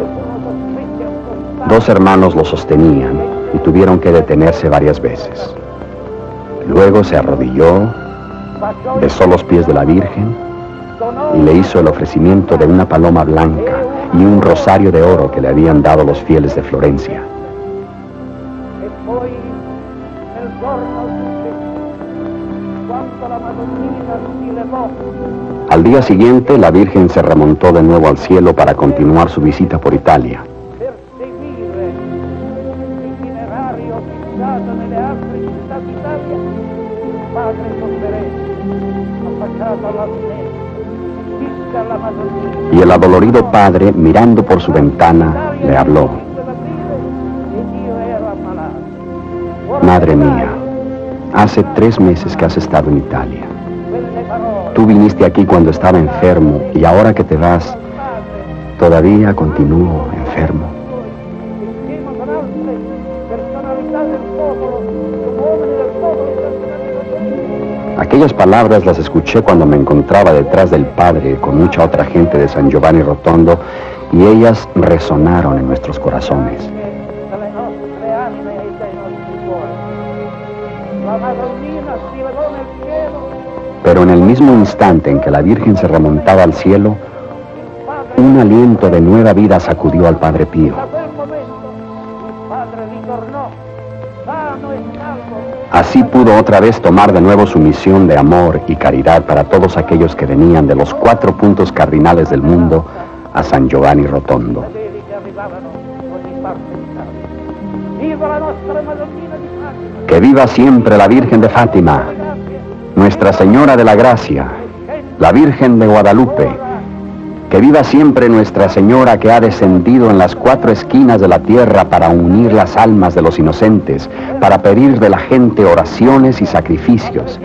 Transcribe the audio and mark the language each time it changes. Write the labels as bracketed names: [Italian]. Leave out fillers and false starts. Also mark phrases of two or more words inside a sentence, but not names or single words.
[Spanish] Dos hermanos lo sostenían y tuvieron que detenerse varias veces. Luego se arrodilló, besó los pies de la Virgen y le hizo el ofrecimiento de una paloma blanca y un rosario de oro que le habían dado los fieles de Florencia. [Italian] E poi nel giorno successivo, quando la Madonnina si levò, [Spanish] Al día siguiente, la Virgen se remontó de nuevo al cielo para continuar su visita por Italia. [Italian] per seguire l'itinerario fissato nelle altre città d'Italia, il padre sofferente, affacciato alla finestra, disse alla Madonnina: [Spanish] Y el adolorido padre, mirando por su ventana, le habló: [Italian] ed io ero ammalato. [Spanish] Madre mía, hace 3 meses que has estado en Italia. [Italian] Quelle parole, [Spanish] Tú viniste aquí cuando estaba enfermo y ahora que te vas, todavía continúo enfermo. [Italian] insieme con altre personalità del popolo, uomini del popolo internazionale. [Spanish] Aquellas palabras las escuché cuando me encontraba detrás del Padre con mucha otra gente de San Giovanni Rotondo y ellas resonaron en nuestros corazones. [Italian] Dalle nostre anime e dai nostri cuori. La Madonnina si levò nel cielo, [Spanish] Pero en el mismo instante en que la Virgen se remontaba al cielo, un aliento de nueva vida sacudió al Padre Pío. [Italian] da quel momento il padre ritornò sano e salvo. [Spanish] Así pudo otra vez tomar de nuevo su misión de amor y caridad para todos aquellos que venían de los 4 puntos cardinales del mundo a San Giovanni Rotondo. [Italian] Fedeli che arrivavano ogni parte d'Italia. Viva la nostra Madonnina di Fatima! [Spanish] Que viva siempre la Virgen de Fátima, Nuestra Señora de la Gracia, la Virgen de Guadalupe. Que viva siempre Nuestra Señora que ha descendido en las 4 esquinas de la tierra para unir las almas de los inocentes, para pedir de la gente oraciones y sacrificios.